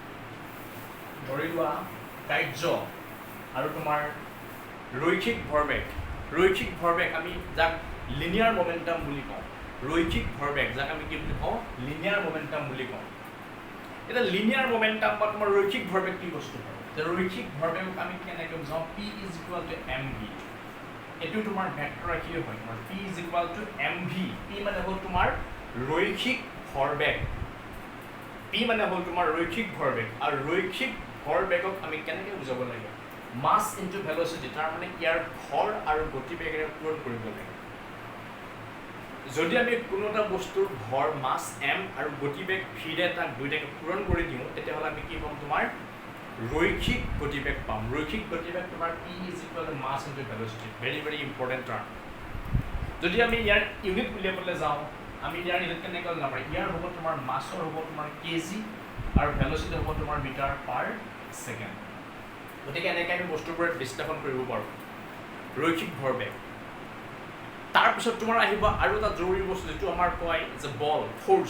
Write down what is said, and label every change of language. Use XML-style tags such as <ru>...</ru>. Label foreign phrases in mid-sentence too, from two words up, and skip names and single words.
<as>ধৰি লোৱা কাৰ্য আৰু তোমাৰ ৰৈখিক ভৰবেগ আমি যাক</as> <en>linear momentum</en> <as>বুলি কওঁ ৰৈখিক ভৰবেগ যাক আমি কি বুলি কওঁ</as> <en>linear momentum</en> <as>বুলি কওঁ এটা</as> <en>linear momentum</en> <as>বা তোমাৰ ৰৈখিক ভৰবেগ কি বস্তু হয় যে ৰৈখিক ভৰবেগক আমি কেনেকৈ বুজাওঁ</as> <en>p is equal to mv</en> <as>এইটো তোমাৰ ভেক্টৰ ৰাখিয়ে হয় তোমাৰ</as> <en>p is equal to mv</en> <as>p মানে হ'ল তোমাৰ ৰৈখিক ভৰবেগ p মানে হ'ল তোমাৰ ৰৈখিক ভৰবেগ আৰু ৰৈখিক ভৰবেগক আমি কেনেকৈ বুজাব লাগে</as> <en>mass into velocity</en> <as>তাৰ মানে ইয়াৰ ভৰ আৰু গতিবেগেৰে পূৰণ কৰিব লাগে যদি আমি কোনো এটা বস্তুৰ ভৰ মাছ m আৰু গতিবেগ v তাক দুইটাকে পূৰণ কৰি দিওঁ তেতিয়াহ'লে আমি কি পাম তোমাৰ ৰৈখিক গতিবেগ পাম ৰৈখিক গতিবেগ তোমাৰ</as> <en>p is equal to mass into velocity very very important term</en> <as>যদি আমি ইয়াৰ ইউনিট উলিয়াবলৈ যাওঁ আমি ইয়াৰ ইউনিট কেনেকৈ উলিয়াব পাৰি ইয়াৰ হ'ব তোমাৰ মাছৰ হ'ব তোমাৰ কেজি আৰু ভেলোচিটি হ'ব তোমাৰ</as> <en>metre per second</en> <as>গতিকে এনেকৈ আমি বস্তুবোৰত বিশ্লেষণ কৰিব পাৰোঁ ৰৈখিক ভৰবেগ তাৰপিছত তোমাৰ আহিব আৰু এটা জৰুৰী বস্তু যিটো আমাৰ কয় যে বল ফ'ৰ্চ</as>